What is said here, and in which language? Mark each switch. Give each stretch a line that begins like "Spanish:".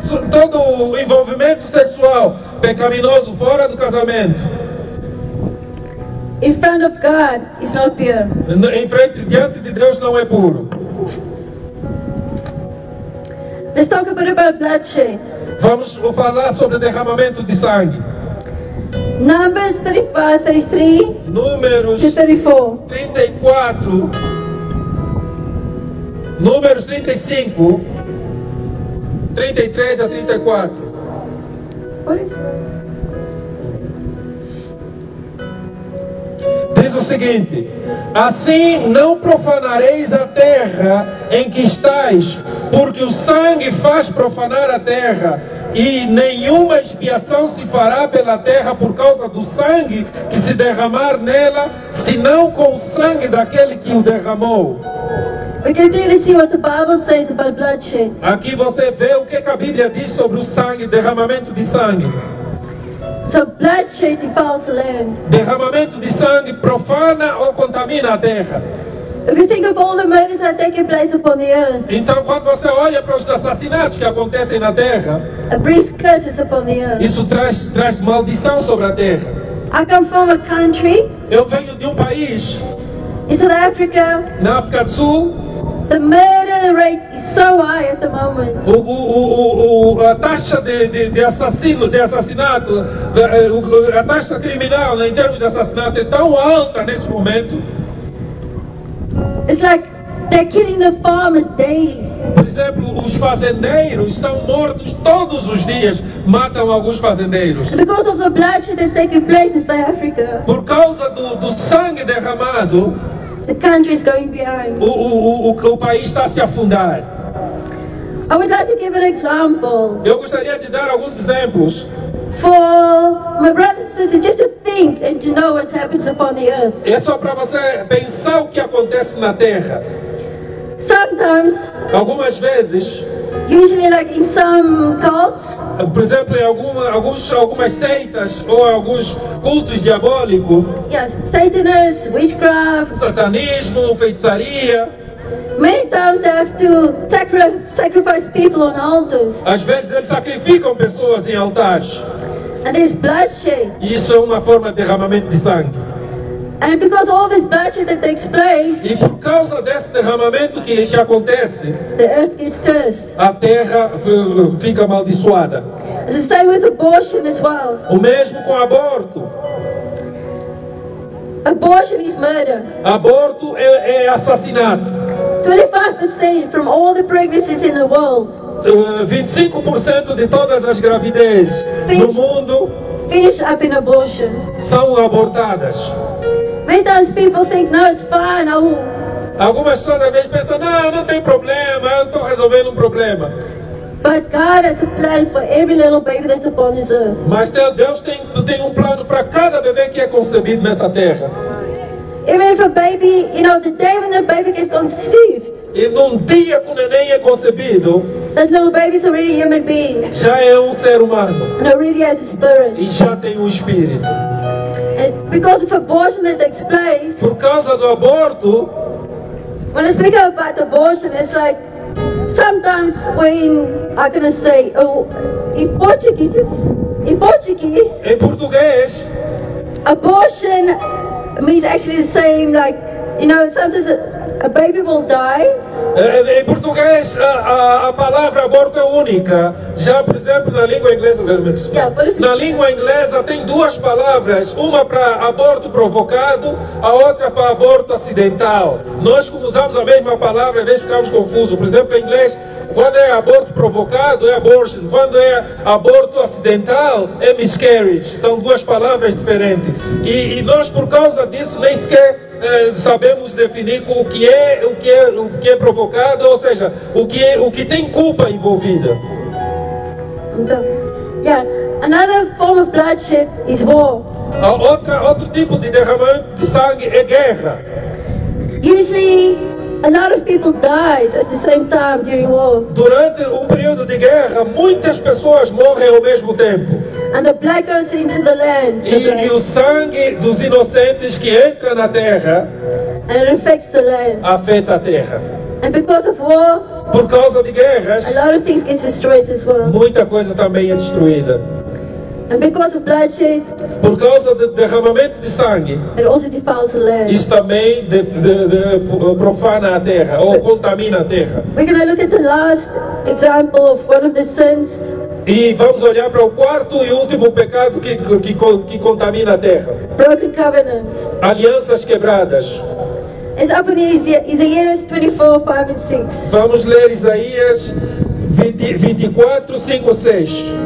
Portuguese: Todo o envolvimento sexual pecaminoso fora do casamento,
English: in front of God is not pure.
Portuguese: diante de Deus não é puro.
English: Let's talk a bit about bloodshed.
Portuguese: Vamos falar sobre derramamento de sangue.
English: Numbers 35, 33
Portuguese: Números
English: to 34.
Portuguese: 34, Números 35, 33 a 34.
English: What is it?
Portuguese: Diz o seguinte: assim não profanareis a terra em que estais, porque o sangue faz profanar a terra, e nenhuma expiação se fará pela terra por causa do sangue que se derramar nela, senão com o sangue daquele que o derramou.
English: We can clearly see what the Bible says about bloodshed.
Portuguese: Aqui você vê o que a Bíblia diz sobre o sangue, derramamento de sangue.
English: So bloodshed defiles the land.
Portuguese: Derramamento de sangue profana ou contamina a terra.
English: If you think of all the murders that are taking place upon the earth,
Portuguese: Então, quando você olha para os assassinatos que acontecem na terra,
English: it brings curses upon the earth.
Portuguese: isso traz maldição sobre a terra.
English: I come from a country
Portuguese: Eu venho de um país,
English: in South Africa.
Portuguese: na África do Sul,
English: The murder rate is so high at the moment.
Portuguese: a taxa de assassinato, a taxa criminal em termos de assassinato é tão alta nesse momento.
English: It's like they're killing the farmers daily.
Portuguese: Por exemplo, os fazendeiros são mortos todos os dias, matam alguns fazendeiros.
English: Because of the bloodshed that's taking place in South Africa,
Portuguese: Por causa do sangue derramado,
English: the country is going behind.
Portuguese: o país está a se afundar.
English: I would like to give an example
Portuguese: Eu gostaria de dar alguns exemplos.
English: for my brothers and sisters just to think and to know what's happening upon the earth.
Portuguese: É só para você pensar o que acontece na terra.
English: Some sometimes,
Portuguese: Algumas vezes,
English: usually like in some cults,
Portuguese: por exemplo, em algumas seitas ou alguns cultos diabólicos,
English: yes, Satanists, witchcraft,
Portuguese: satanismo, feitiçaria,
English: many times they have to sacrifice people on altars.
Portuguese: às vezes eles sacrificam pessoas em altares.
English: And there's bloodshed.
Portuguese: E isso é uma forma de derramamento de sangue.
English: And because all this bloodshed that takes place,
Portuguese: E por causa desse derramamento que acontece,
English: the earth is cursed.
Portuguese: a terra fica amaldiçoada.
English: It's the same with abortion as well.
Portuguese: O mesmo com aborto.
English: Abortion is murder.
Portuguese: Aborto é assassinato.
English: 25% from all the pregnancies in the world
Portuguese: 25% de todas as gravidezes no mundo
English: finish up in abortion.
Portuguese: são abortadas.
English: Many times people think, no, it's fine.
Portuguese: Algumas pessoas às vezes pensam, não tem problema, eu estou resolvendo um problema.
English: But God has a plan for every little baby that's upon this earth.
Portuguese: Mas Deus tem um plano para cada bebê que é concebido nessa terra.
English: Even if a baby, the day when the baby gets conceived,
Portuguese: E num dia que o neném é concebido,
English: that little baby is already a human being
Portuguese: já é um ser humano
English: and already has a spirit.
Portuguese: e já tem um espírito.
English: And because of abortion that takes place,
Portuguese: Por causa do aborto,
English: when I speak about abortion, it's like sometimes when I'm gonna say, in Portuguese,
Portuguese: em português,
English: abortion means actually the same. Like sometimes a baby will die.
Portuguese: Em português, a palavra aborto é única. Já, por exemplo, na língua inglesa, na língua inglesa tem duas palavras, uma para aborto provocado, a outra para aborto acidental. Nós, como usamos a mesma palavra, às vezes ficamos confusos. Por exemplo, em inglês, quando é aborto provocado, é abortion. Quando é aborto acidental, é miscarriage. São duas palavras diferentes. E nós, por causa disso, nem sequer sabemos definir o que é provocado, ou seja, o que tem culpa envolvida.
English: Yeah, another form of bloodshed is war.
Portuguese: Outro tipo de derramamento de sangue é guerra.
English: Usually, a lot of people dies at the same time during war.
Portuguese: Durante um período de guerra, muitas pessoas morrem ao mesmo tempo.
English: And the blood goes into the land.
Portuguese: E o sangue dos inocentes que entra na terra
English: And it affects the land.
Portuguese: afeta a terra.
English: And because of war,
Portuguese: Por causa de guerras,
English: a lot of things get destroyed as well.
Portuguese: muita coisa também é destruída.
English: And because of bloodshed,
Portuguese: Por causa do derramamento de sangue,
English: it also defiles the land.
Portuguese: isso também profana a terra ou contamina a terra.
English: We're going to look at the last example of one of the sins.
Portuguese: E vamos olhar para o quarto e último pecado que contamina a terra.
English: Broken covenants.
Portuguese: Alianças quebradas.
English: It's up in Isaiah 24, 5 and 6.
Portuguese: Vamos ler Isaías 24, 5, 6.